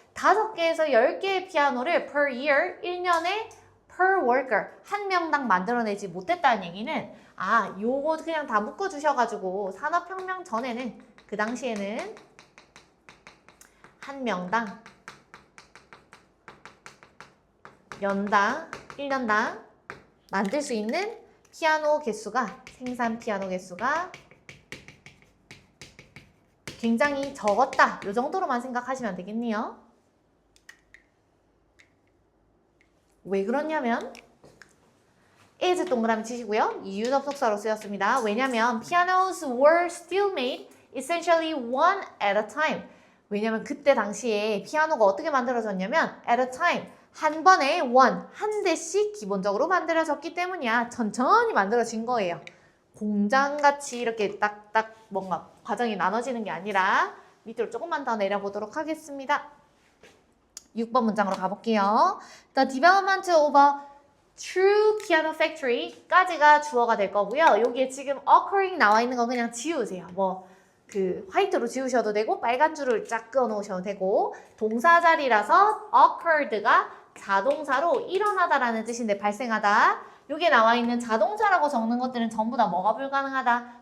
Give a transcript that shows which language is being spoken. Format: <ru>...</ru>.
<ko>5개에서 10개의 피아노를</ko> <en>per year,</en> <ko>1년에</ko> <en>per worker,</en> <ko>한 명당 만들어내지 못했다는 얘기는 아, 요거 그냥 다 묶어주셔가지고 산업혁명 전에는 그 당시에는 한 명당 연당, 1년당 만들 수 있는 피아노 개수가, 생산 피아노 개수가 굉장히 적었다. 이 정도로만 생각하시면 되겠네요. 왜 그러냐면 is 동그라미 치시고요. 이유 접속사로 쓰였습니다.</ko> <en>왜냐면 pianos were still made essentially one at a time.</en> <ko>왜냐면 그때 당시에 피아노가 어떻게 만들어졌냐면</ko> <en>at a time.</en> <ko>한 번에 한 대씩 기본적으로 만들어졌기 때문이야. 천천히 만들어진 거예요. 공장같이 이렇게 딱딱 뭔가 과정이 나눠지는 게 아니라 밑으로 조금만 더 내려보도록 하겠습니다. 6번 문장으로 가볼게요.</ko> <en>The development of a true piano factory까지가</en> <ko>주어가 될 거고요. 여기에 지금 occurring 나와 있는 거 그냥 지우세요. 뭐 그 화이트로 지우셔도 되고 빨간 줄을 쫙 그어 놓으셔도 되고 동사 자리라서 occurred가 자동사로 일어나다라는 뜻인데 발생하다. 여기에 나와 있는 자동차라고 적는 것들은 전부 다 뭐가 불가능하다?</ko>